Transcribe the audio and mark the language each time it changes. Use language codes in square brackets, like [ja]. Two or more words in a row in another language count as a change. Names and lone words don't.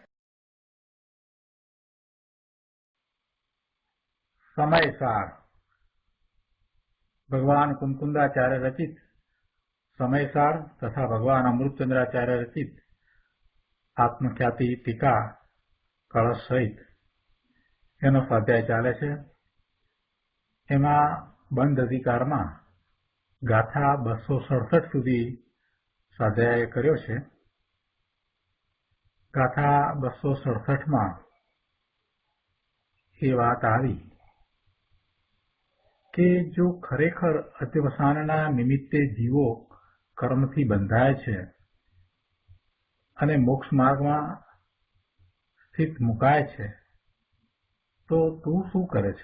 [gu] સમયસાર ભગવાન કુંકુંદાચાર્ય રચિત સમયસાર તથા ભગવાન અમૃતચંદ્રાચાર્ય રચિત આત્મખ્યાતિ ટીકા કલશ સહિત એનો સ્વાધ્યાય ચાલે છે। એમાં બંધ અધિકારમાં ગાથા 267 સુધી સ્વાધ્યાય કર્યો છે। ગાથા 267માં એ વાત આવી કે જો ખરેખર અધ્યવસાનના નિમિત્તે જીવો કર્મથી બંધાય છે અને મોક્ષ માર્ગમાં સ્થિત મુકાય છે તો તું શું કરે છે?